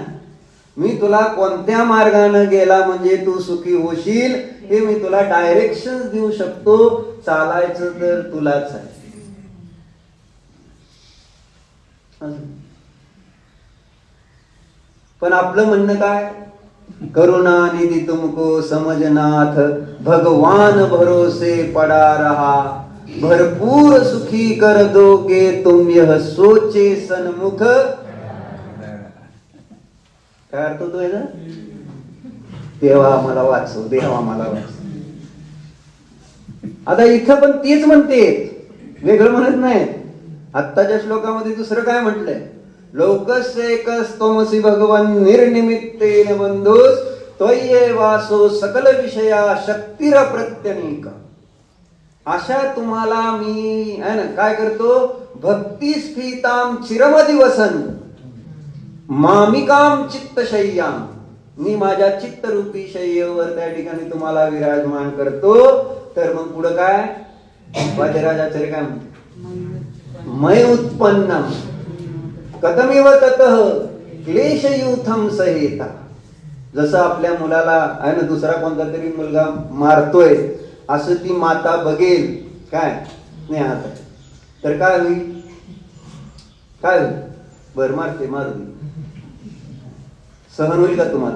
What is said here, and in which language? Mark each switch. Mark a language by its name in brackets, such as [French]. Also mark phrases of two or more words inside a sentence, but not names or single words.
[Marathi] मी तुला कोणत्या मार्गाने गेला म्हणजे तू सुखी होशील हे मी तुला डायरेक्शन देऊ शकतो. चालायचं तर तुलाच आहे. पण आपलं म्हणणं काय? [Hindi] करुणा निधि तुमको समजनाथ भगवान भरोसे पडा रहा भरपूर सुखी कर दोगे तुम यह सोचे सन्मुख. [Marathi] काय अर्थ होतोय ना? देवा मला वाचव, देवा मला वाचव. आता इथं पण तीच म्हणते, वेगळं म्हणत नाही. आत्ताच्या श्लोकामध्ये दुसरं काय म्हटलंय? [Sanskrit] लोकस्येकस् त्वमसि भगवन् निर्निमित्तेन बंधुस् त्वय्येवासो सकल विषया शक्तिर प्रत्यनीका. [Marathi] अशा तुम्हाला मी काय करतो? [Sanskrit] भक्ती स्फीतां चिरमदिवसन मामिकां चित्तशय्यां. [Marathi] मी माझ्या चित्तरूपी शय्येवर त्या ठिकाणी तुम्हाला विराजमान करतो. तर मग पुढं काय? वादिराजाचार्य काय म्हणते, [Sanskrit] मय उत्पन्न कथमिव ततः क्लेशयूथम सहेता. [Marathi] जसं आपल्या मुलाला आहे ना, दुसरा कोणता तरी मुलगा मारतोय असं ती माता बघेल काय स्नेहात, तर काय होईल, काय होईल, बर मारते मारू दे, सहन होईल का तुम्हाला?